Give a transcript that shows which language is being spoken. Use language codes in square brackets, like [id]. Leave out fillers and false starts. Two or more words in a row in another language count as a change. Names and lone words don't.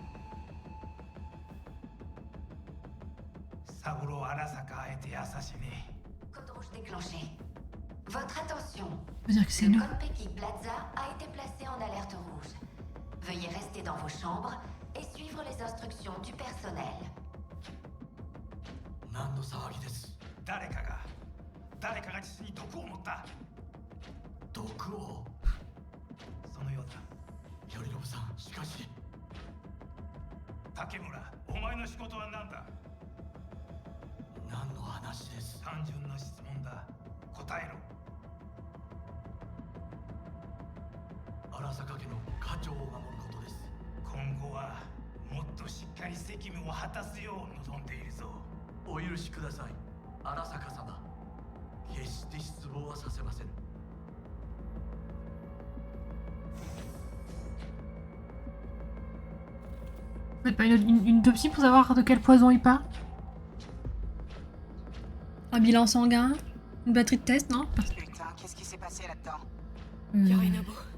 [fr] Saburo Arasaka a été assassiné. Code rouge déclenché. Votre attention. Veut dire que c'est le nous. Konpeki Plaza a été placé en alerte rouge. Veuillez rester dans vos chambres et suivre les instructions du personnel. [ja] 何の騒ぎです。誰かが父に毒を持った。毒を。そのようだ。頼信さん、しかし。竹村、お前の仕事は何だ。何の話です。単純な質問だ。答えろ。荒坂家の家長を守ることです。今後はもっとしっかり責務を果たすよう望んでいるぞ。お許しください、荒坂様。決して失望はさせません。 [fr] Vous faites pas une autopsie pour savoir de quel poison il parle? Un bilan sanguin? Une batterie de test, non? Putain, qu'est-ce qui s'est passé là-dedans?